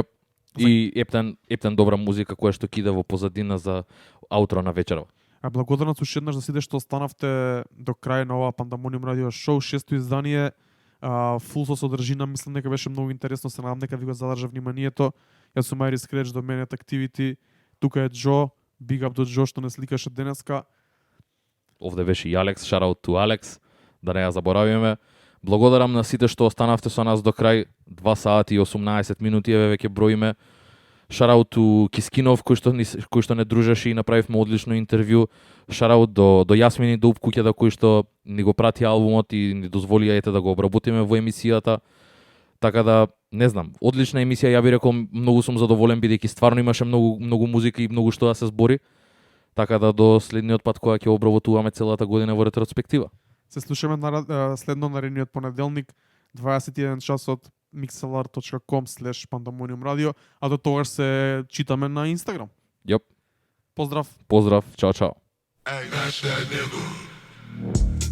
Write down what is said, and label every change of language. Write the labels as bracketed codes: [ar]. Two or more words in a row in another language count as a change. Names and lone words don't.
[mk] И ептен добра музика која што кида во позадина за аутро на вечерава. А благодарност уште еднаш за сите што останавте до крај на ова Пандамониум радио шоу, 6-то издание. Фул со содржина, мислам дека беше многу интересно, се надам дека ви го задржа вниманието. Јас сум Айрис Креч, до мене Activity, тука е Джо, [en] big up [mk] до Джо што не сликаше денеска. Овде беше и Алекс, [en] shout out to [mk] Алекс, да не ја заборавиме. Благодарам на сите што останавте со нас до крај, 2 сати и 18 минути, еве веќе броиме. [en] Shout out to [mk] Кискинов, кој што не дружеше и направивме одлично интервју. [en] Shout out [mk] до Јасмин и до Куќата, кои што ни го прати албумот и ни дозволија да го обработиме во емисијата. Така да, не знам, одлична емисија, ја би рекол, многу сум задоволен бидејќи стварно имаше многу музика и многу што да се збори. Така да до следниот пат кога ќе обработуваме целата година во ретроспектива. Се слушаме следно наредниот понеделник, 21 часот, mixlr.com/pandamoniumradio, а до тогаш се читаме на Инстаграм. Јоп. Поздрав. Поздрав, чао, чао. [en] Hey, that's that nigga.